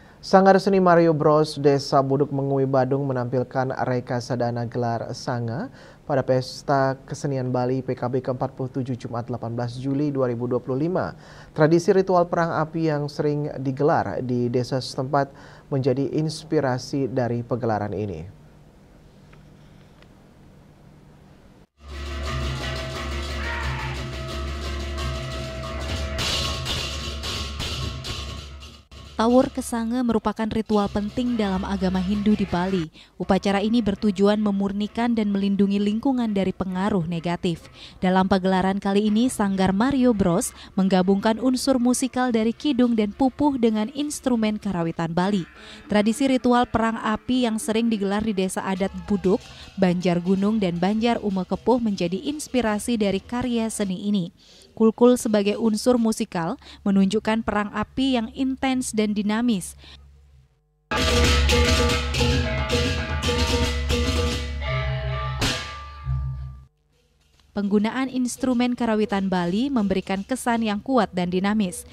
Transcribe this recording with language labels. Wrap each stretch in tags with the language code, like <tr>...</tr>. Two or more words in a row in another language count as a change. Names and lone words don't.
<id>Sanggar Seni Mario Bros Desa Buduk Mengui Badung menampilkan rekayasa gelar sanga pada Pesta Kesenian Bali PKB ke-47 Jumat 18 Juli 2025. Tradisi ritual perang api yang sering digelar di desa setempat menjadi inspirasi dari pegelaran ini. Tawur Kesange merupakan ritual penting dalam agama Hindu di Bali. Upacara ini bertujuan memurnikan dan melindungi lingkungan dari pengaruh negatif. Dalam pagelaran kali ini, Sanggar Mario Bros menggabungkan unsur musikal dari kidung dan pupuh dengan instrumen karawitan Bali. Tradisi ritual perang api yang sering digelar di desa adat Buduk, Banjar Gunung, dan Banjar Umekepuh menjadi inspirasi dari karya seni ini. Kulkul sebagai unsur musikal menunjukkan perang api yang intens dan dinamis. Penggunaan instrumen karawitan Bali memberikan kesan yang kuat dan dinamis.</id>